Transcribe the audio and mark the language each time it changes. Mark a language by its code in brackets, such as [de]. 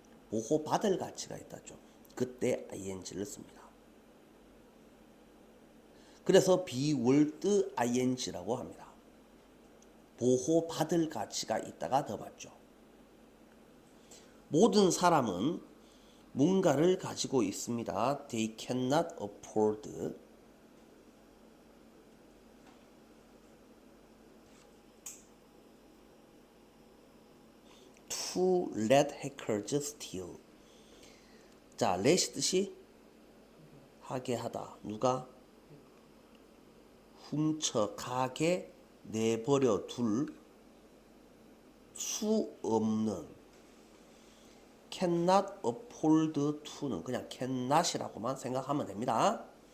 [ko] 보호받을 가치가 있다죠. 그때 ing를 씁니다. 그래서 비월드 ing라고 합니다. 보호받을 가치가 있다가 더 맞죠. 모든 사람은 뭔가를 가지고 있습니다. [en] They cannot afford to let hackers steal. [ko] 자, let이 뜻이 하게 하다. 누가? 훔쳐가게 내버려 둘 수 없는 cannot afford to 는 그냥 cannot이라고만 생각하면 됩니다.